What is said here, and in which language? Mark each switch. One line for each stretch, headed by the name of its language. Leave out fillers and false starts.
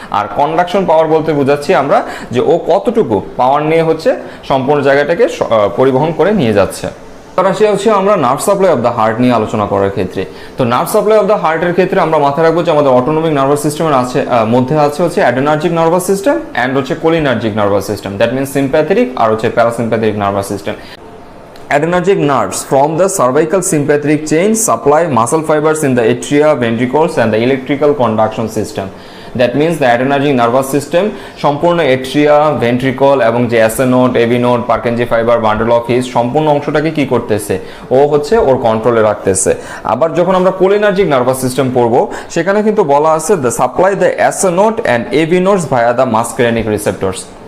Bangla: আর conduction পাওয়ার বলতে বোঝাচ্ছি আমরা যে ও কতটুকু পাওয়ার নিয়ে হচ্ছে সম্পূর্ণ জায়গাটাকে পরিবহন করে নিয়ে যাচ্ছে। আসি হচ্ছে আমরা nerve supply of the heart নিয়ে আলোচনা করার ক্ষেত্রে। তো নার্ভ সাপ্লাই অফ দ্য হার্টের ক্ষেত্রে আমরা মাথায় রাখবো যে আমাদের অটোনমিক নার্ভাস সিস্টেমের মধ্যে আছে হচ্ছে অ্যাড্রেনার্জিক নার্ভাস সিস্টেম অ্যান্ড হচ্ছে cholinergic nervous system. That means sympathetic আর হচ্ছে parasympathetic nervous system.
English: Adrenergic nerves from the cervical sympathetic chain supply muscle fibers in the atria, ventricles and the electrical conduction system. That means the adrenergic nervous system
Bangla: সম্পূর্ণ এট্রিয়া, ventricle এবং যে SA node, AB node, Purkinje fibre, bundle of his সম্পূর্ণ অংশটাকে কি করতেছে, ও হচ্ছে ওর কন্ট্রোলে রাখতেছে। আবার যখন আমরা কোলিনার্জিক নার্ভাস সিস্টেম পড়বো, সেখানে কিন্তু বলা আছে
English: the supply the
Bangla: SA node and AB nodes
English: via the muscarinic receptors।